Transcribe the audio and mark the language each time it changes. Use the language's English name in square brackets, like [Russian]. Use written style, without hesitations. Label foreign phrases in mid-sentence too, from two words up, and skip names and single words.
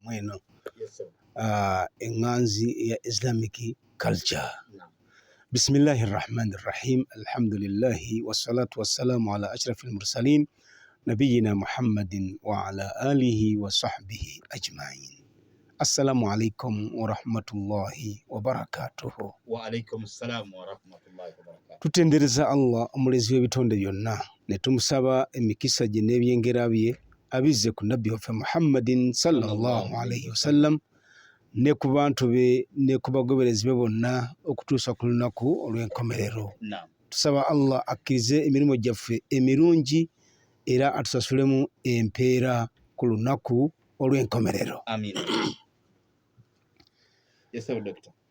[Ganda] mweno enganzi ya [English] Islamic culture. [Arabic] بسم الله الرحمن الرحيم. الحمد لله والصلاة والسلام على أشرف المرسلين نبينا محمد وعلى آله وصحبه أجمعين. السلام عليكم ورحمة الله وبركاته. وعليكم السلام ورحمة الله وبركاته. [Ganda] Tutendereza Allah omulezi w'ebitonde byonna ne tumusaba emikisa gye n'ebyengera bye abizze ku nabbi waffe [Arabic] محمد صلى الله عليه وسلم [Ganda] ne ku bantu be ne ku bagoberezi be bonna okutuusa ku lunaku olw'enkomerero. Tusaba Allah akkirize emirimu gyaffe emirungi era atusasulemu empeera ku lunaku olw'enkomerero. [English] Amin. Yes, sir, Doctor.